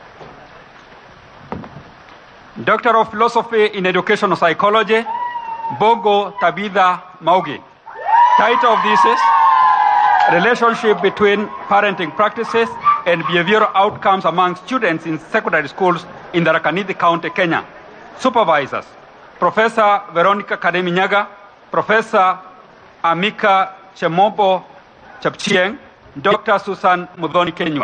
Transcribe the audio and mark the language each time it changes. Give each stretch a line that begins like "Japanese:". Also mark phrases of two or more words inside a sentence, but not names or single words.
English: Doctor of Philosophy in Educational Psychology, Bogo Tabitha Maugi. Title of this is Relationship between Parenting Practices and Behavioral Outcomes among Students in Secondary Schools in the Raca County, Kenya. Supervisors, Professor Veronica Kademinyaga, Professor Amika Chemobo Chapchieng, Dr. Susan Mudhoni Kenywa.